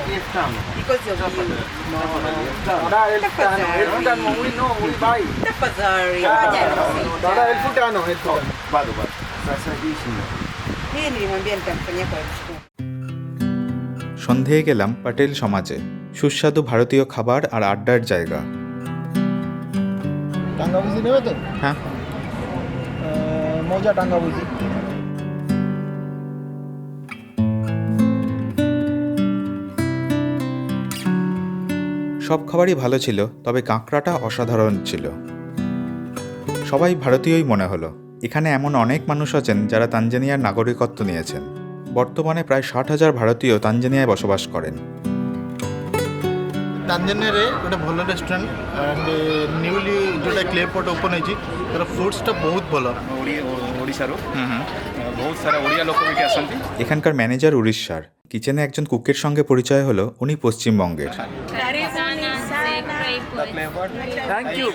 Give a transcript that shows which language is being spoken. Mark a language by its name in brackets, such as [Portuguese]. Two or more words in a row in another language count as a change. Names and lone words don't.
[English] Because of you. [Swahili] Tafadhali. Fanya sita. Hii nilimwambia nitamfanyia kwa elfu. [Bangla] সন্ধেয় গেলাম পাটেল সমাজে, সুস্বাদু ভারতীয় খাবার আর আড্ডার জায়গা। টাঙ্গা বুঝি নেবে তো? হ্যাঁ। মজা টাঙ্গা বুঝি। সব খাবারই ভালো ছিল, তবে কাঁকড়াটা অসাধারণ ছিল। সবাই ভারতীয়ই মনে হলো। এখানে এমন অনেক মানুষ আছেন যারা তানজানিয়ার নাগরিকত্ব নিয়েছেন। বর্তমানে প্রায় 60,000 ভারতীয় তানজানিয়ায় বসবাস করেন। [Odia] ତାଞ୍ଜାନିଆରେ ଗୋଟେ ଭଲ [English] restaurant and newly [Odia] ଯେଉଁଟା କ୍ଲେ ପଟ୍ ଓପନ୍ ହେଇଛି ତାର ଫୁଡ଼୍ସଟା ବହୁତ ଭଲ। ଓଡ଼ିଶାରୁ ବହୁତ ସାରା ଓଡ଼ିଆ ଲୋକ ଏଠି ଆସନ୍ତି। [Bangla] এখানকার ম্যানেজার উড়িষ্যার, কিচেনে একজন কুকের সঙ্গে পরিচয় হলো, উনি পশ্চিমবঙ্গের। [English] Thank you.